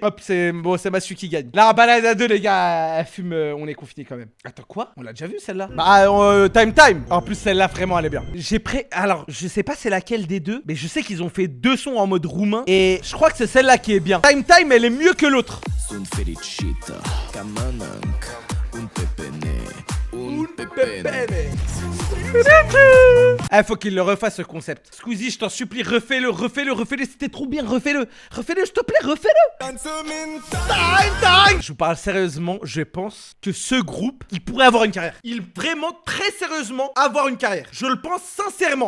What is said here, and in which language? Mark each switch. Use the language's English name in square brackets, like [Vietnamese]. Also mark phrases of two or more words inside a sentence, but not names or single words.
[French] Hop, c'est Mastu qui gagne. La balade à 2, les gars, elle fume, on est confinés quand même. Attends, quoi? On l'a déjà vu celle-là? Bah, time. En plus, celle-là, vraiment, elle est bien. Alors, je sais pas c'est laquelle des deux, mais je sais qu'ils ont fait 2 sons en mode roumain. Et je crois que c'est celle-là qui est bien. Time, elle est mieux que l'autre. [Romanian] Sunt fericită ca mănânc un pepene. [French] Ah, faut qu'il le refasse ce concept. Squeezie, je t'en supplie, refais-le. C'était trop bien, refais-le, s'il te plaît, refais-le. Time. Je vous parle sérieusement, je pense que ce groupe, il pourrait avoir une carrière. Il vraiment, très sérieusement, avoir une carrière. Je le pense sincèrement.